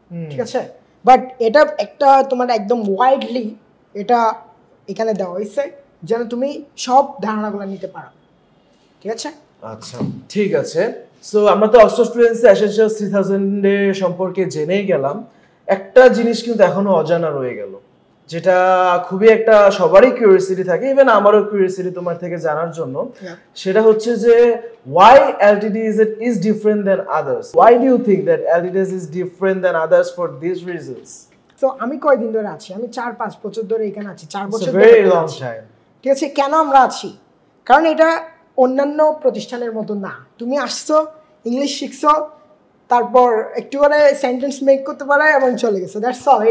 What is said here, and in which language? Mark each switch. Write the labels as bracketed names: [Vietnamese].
[Bangla] ঠিক আছে, বাট এটা একটা তোমার একদম ওয়াইডলি এটা এখানে দেওয়া হয়েছে যেন তুমি সব ধারণাগুলো নিতে পারো। ঠিক আছে, আচ্ছা, ঠিক আছে। সো আমরা তো অক্সফোর্ড ফ্লুয়েন্সি এসেনশিয়ালস 3000 এর সম্পর্কে জেনেই গেলাম। একটা জিনিস কিন্তু এখনো অজানা রয়ে গেল, যেটা খুবই একটা সবারই কিউরিওসিটি থাকে, ইভেন আমারও কিউরিওসিটি তোমার থেকে জানার জন্য। সেটা হচ্ছে যে [English] why LTDs is different than others? Why do you think that LTDs is different than others for these reasons? [Bangla] তো আমি কয়দিন ধরে আছি, আমি 4-5 বছর ধরে এখানে আছি, 4 বছর ধরে। [English] very long time. [Bangla] ঠিক আছে, কেন আমরা আছি? কারণ এটা অন্যান্য প্রতিষ্ঠানের মতো না। তুমি আসছো, ইংলিশ শিখছো, তারপর একটু করে সেন্টেন্স মেক করতে পারো এবং চলে গেছো, দ্যাটস অল।